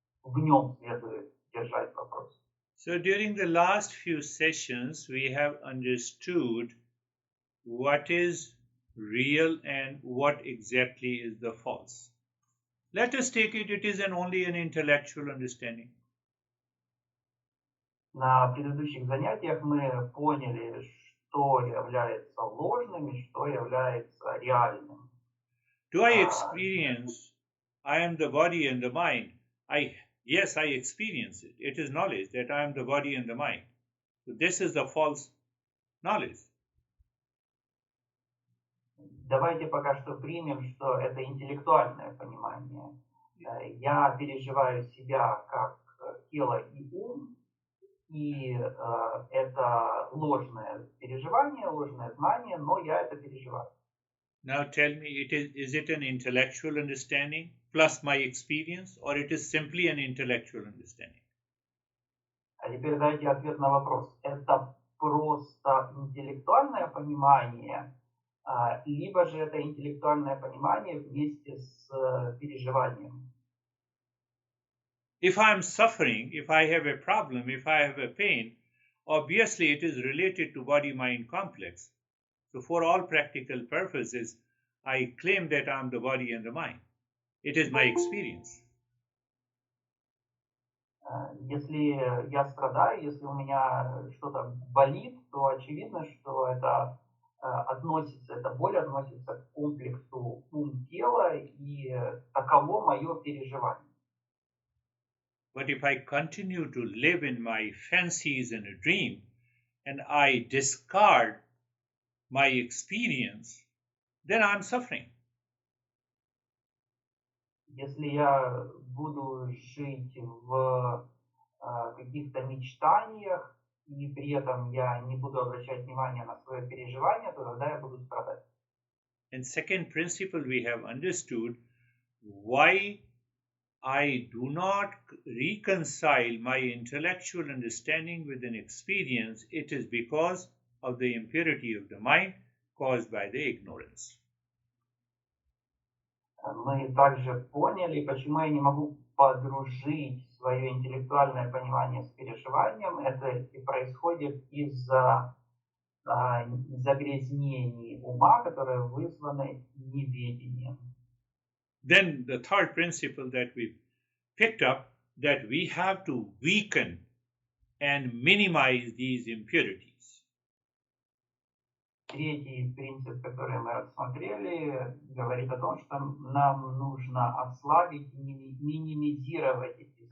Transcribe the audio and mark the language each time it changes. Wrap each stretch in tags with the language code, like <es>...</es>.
<ru>В нем следует держать вопрос.</ru> <en>So during the last few sessions, we have understood what is real and what exactly is the false. Let us take it is only an intellectual understanding.</en> <ru>На предыдущих занятиях мы поняли, что является ложным и что является реальным.</ru> <en>Do I experience I am the body and the mind? Yes, I experience it. It is knowledge that I am the body and the mind. So this is the false knowledge.</en> <ru>Давайте пока что примем, что это интеллектуальное понимание. Я переживаю себя как тело и ум, и это ложное переживание, ложное знание, но я это переживаю.</ru> <en>Now tell me, is it an intellectual understanding plus my experience, or it is simply an intellectual understanding?</en> <ru>А теперь дайте ответ на вопрос. Это просто интеллектуальное понимание, либо же это интеллектуальное понимание вместе с переживанием?</ru> <en>If I am suffering, if I have a problem, if I have a pain, obviously it is related to body-mind complex. So for all practical purposes, I claim that I am the body and the mind. It is my experience.</en> <ru>Если я страдаю, если у меня что-то болит, то очевидно, что это относится, эта боль относится к комплексу ум-тела, и таково мое переживание.</ru> <en>But if I continue to live in my fancies and a dream, and I discard my experience, then I'm suffering.</en> <ru>Если я буду жить в каких-то мечтаниях, и при этом я не буду обращать внимание на свое переживание, то тогда я буду страдать.</ru> <en>And second principle, we have understood why I do not reconcile my intellectual understanding with an experience. It is because of the impurity of the mind caused by the ignorance.</en> <ru>Мы также поняли, почему я не могу подружить свое интеллектуальное понимание с переживанием. Это и происходит из-за загрязнений ума, которые вызваны неведением.</ru> <en>Then the third principle that we picked up, that we have to weaken and minimize these impurities.</en> <ru>Третий принцип, который мы рассмотрели, говорит о том, что нам нужно ослабить и минимизировать эти</ru>